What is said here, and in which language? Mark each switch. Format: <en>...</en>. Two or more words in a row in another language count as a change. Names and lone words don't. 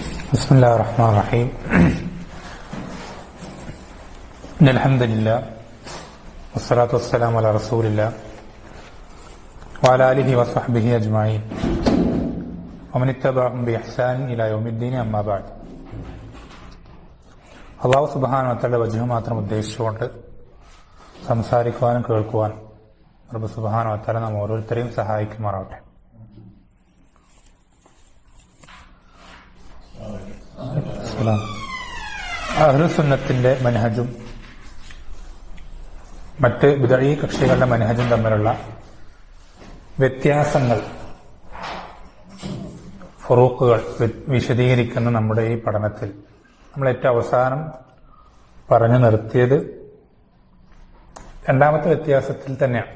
<ar>بسم الله الرحمن الرحيم إن الحمد لله والصلاة والسلام على رسول الله وعلى آله وصحبه أجمعين ومن اتبعهم بإحسان إلى يوم الدين أما بعد.</ar> <ml>അള്ളാഹു</ml> <ar>سبحانه وتعالى</ar> <ml>വജ്ഹ് മാത്രം ഉദ്ദേശിച്ചുകൊണ്ട് സംസാരിക്കുവാനും കേൾക്കുവാനും റബ്ബ്</ml> <ar>سبحانه وتعالى</ar> <ml>നാം ഓരോരുത്തരെയും സഹായിക്കുമാറാവട്ടെ. അഹ്ലുസുന്നത്തിന്റെ മനഹജും മറ്റ് ബിദ്അഈ കക്ഷികളുടെ മനഹജും തമ്മിലുള്ള വ്യത്യാസങ്ങൾ, ഫുറൂഖുകൾ വിശദീകരിക്കുന്ന നമ്മുടെ ഈ പഠനത്തിൽ നമ്മൾ ഏറ്റവും അവസാനം പറഞ്ഞു നിർത്തിയത് രണ്ടാമത്തെ വ്യത്യാസത്തിൽ തന്നെയാണ്.</ml>